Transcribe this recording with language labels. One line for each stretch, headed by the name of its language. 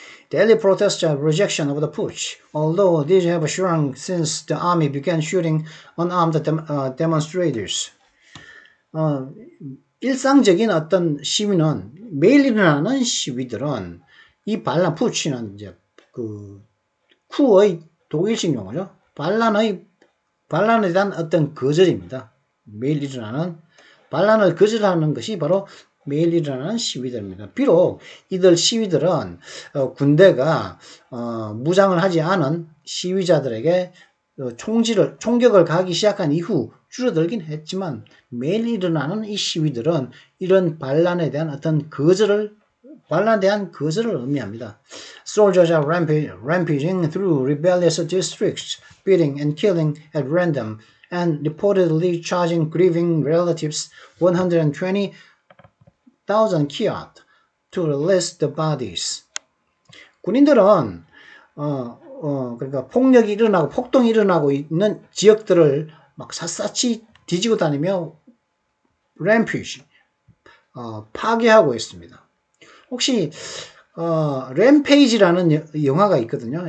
English: Daily protests are rejection of the putsch, although these have shrunk since the army began shooting unarmed demonstrators.
Korean: 일상적인 어떤 시위는 매일 일어나는 시위들은 이 반란 푸치는 이제 그 쿠의 독일식 용어죠. 반란에 대한 어떤 거절입니다. 매일 일어나는 반란을 거절하는 것이 바로 매일 일어나는 시위들입니다. 비록 이들 시위들은 군대가 무장을 하지 않은 시위자들에게 총격을 가기 시작한 이후 줄어들긴 했지만 매일 일어나는 이 시위들은 이런 반란에 대한 거절을 의미합니다.
English: Soldiers are rampaging through rebellious districts, beating and killing at random, and reportedly charging grieving relatives 120,000 kyat to release the bodies.
Korean: 군인들은 그러니까 폭력이 일어나고 폭동이 일어나고 있는 지역들을 막 샅샅이 뒤지고 다니며 램피지 파괴하고 있습니다. 혹시 램페이지라는 영화가 있거든요.